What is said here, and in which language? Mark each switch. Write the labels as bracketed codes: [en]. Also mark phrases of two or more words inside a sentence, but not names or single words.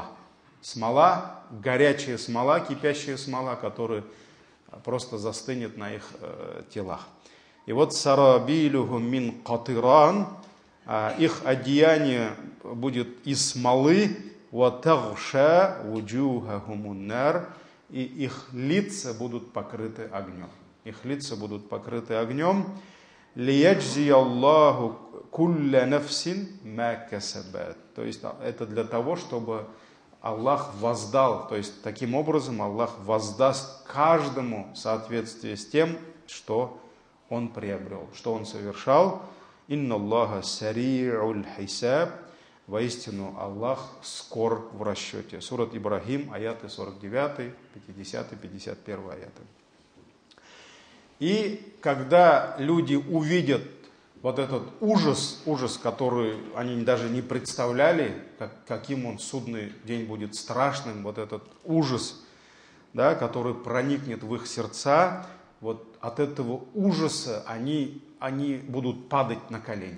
[ru] Смола, горячая смола, кипящая смола, которая просто застынет на их телах. И вот [ar] سرابيلهم من قطران, [ru] их одеяние будет из смолы, [ar] وتغشى وجوههم النار, [ru] и их лица будут покрыты огнем. [ar] ليجزي الله كل نفس ما كسبت. [ru] То есть это для того, чтобы Аллах воздал, то есть таким образом Аллах воздаст каждому в соответствии с тем, что он приобрел, что он совершал. [ar] إن الله سريع الحساب. [ru] Воистину Аллах скор в расчете. Сурат Ибрахим, аяты 49, 50, 51 аяты. И когда люди увидят вот этот ужас, который они даже не представляли, каким он судный день будет страшным, вот этот ужас, да, который проникнет в их сердца, вот от этого ужаса они будут падать на колени.